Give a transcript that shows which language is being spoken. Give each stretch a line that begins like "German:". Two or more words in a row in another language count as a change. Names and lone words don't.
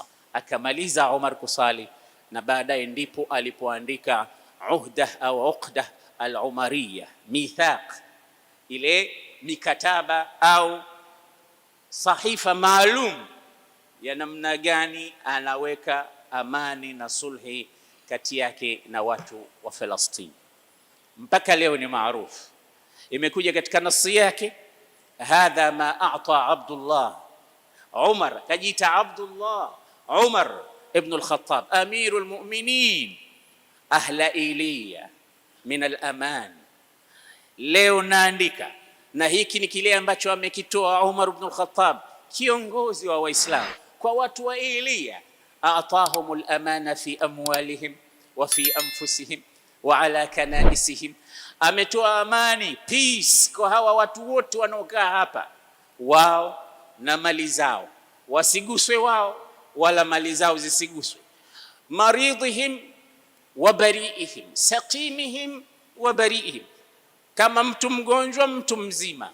Swahili: Akamaliza Umar kusali, na baadaye ndipo alipoandika uhda au
Arabic: عقدة العمرية,
Swahili: mithaq, ile mikataba au sahifa maalum ya namna gani anaweka amani na sulhi kati yake na watu wa Palestina. Mpaka leo ni maarufu, imekuja katika nasi yake,
Arabic: هذا ما أعطى عبد الله عمر,
Swahili: kajiita
Arabic: عبد الله عمر بن الخطاب أمير المؤمنين أهل إيلياء من الأمان.
Swahili: Leo naandika, na hiki ni kile ambacho amekitoa Umar ibn al-Khattab, kiongozi wa Waislamu, kwa watu wa Iliya.
Arabic: أعطاهم الأمان في أموالهم وفي أنفسهم وعلى كنائسهم,
Swahili: ametoa amani, peace, kwa hawa watu wote wanaokaa hapa, wao na mali zao wasiguswe, wao wala mali zao zisiguswe.
Arabic: مريضهم وبريئهم سقيمهم وبريئهم,
Swahili: kama mtu mgonjwa, mtu mzima.